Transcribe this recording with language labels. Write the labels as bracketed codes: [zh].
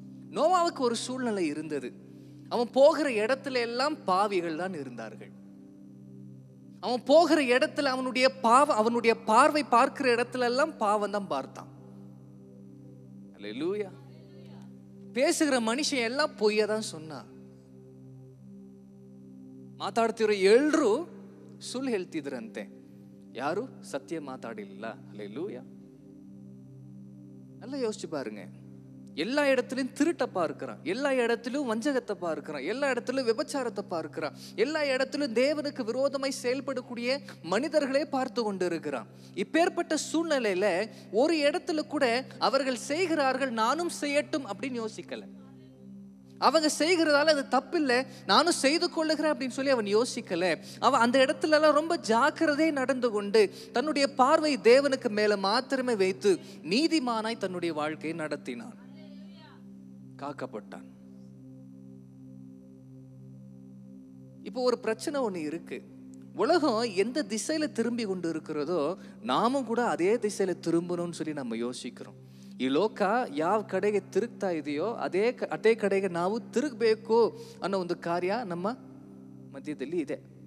[ta] நோவாவுக்கு ஒரு சூழ்நிலை இருந்தது. அவன் போகிற இடத்துல எல்லாம் பாவிகள் தான் இருந்தார்கள். அவன் போகிற இடத்துல அவனுடைய பார்வை பார்க்கிற இடத்துல எல்லாம் பாவம் தான் பார்த்தான். அல்லேலூயா. பேசுகிற மனுஷன் எல்லாம் பொய்யா தான் சொன்னான். [kn] ಮಾತಾಡ್ತಿರೋ ಎಲ್ರು ಸುಳ್ಳು ಹೇಳ್ತಿದ್ರಂತೆ, ಯಾರು ಸತ್ಯ ಮಾತಾಡಿಲ್ಲ. அல்லேலூயா. [ta] நல்லா யோசிச்சு பாருங்க. எல்லா இடத்துலையும் திருட்ட பார்க்கிறான், எல்லா இடத்திலும் வஞ்சகத்தை பார்க்கிறான், எல்லா இடத்திலும் விபச்சாரத்தை பார்க்கிறான், எல்லா இடத்திலும் தேவனுக்கு விரோதமாய் செயல்படக்கூடிய மனிதர்களே பார்த்து கொண்டு இருக்கிறான். இப்பேற்பட்ட சூழ்நிலையில ஒரு இடத்துல கூட அவர்கள் செய்கிறார்கள் நானும் செய்யட்டும் அப்படின்னு யோசிக்கல. அவங்க செய்கிறதால அது தப்பில்லை, நானும் செய்து கொள்ளுகிறேன் அப்படின்னு சொல்லி அவன் யோசிக்கல. அவன் அந்த இடத்துல எல்லாம் ரொம்ப ஜாக்கிரதையை நடந்து கொண்டு தன்னுடைய பார்வை தேவனுக்கு மேல மாத்திரமே வைத்து நீதிமானாய் தன்னுடைய வாழ்க்கையை நடத்தினான், காக்கப்பட்டான். இப்போ ஒரு பிரச்சனை ஒண்ணு இருக்கு. உலகம் எந்த திசையில திரும்பி கொண்டு இருக்கிறதோ நாமும் கூட அதே திசையில திரும்பணும்னு சொல்லி நம்ம யோசிக்கிறோம். [kn] ಈ ಲೋಕ ಯಾವ ಕಡೆಗೆ ತಿರುಗ್ತಾ ಇದೆಯೋ ಅದೇ ಕಡೆಗೆ ನಾವು ತಿರುಗಬೇಕು ಅನ್ನೋ ಒಂದು ಕಾರ್ಯ ನಮ್ಮ ಮಧ್ಯದಲ್ಲಿ ಇದೆ.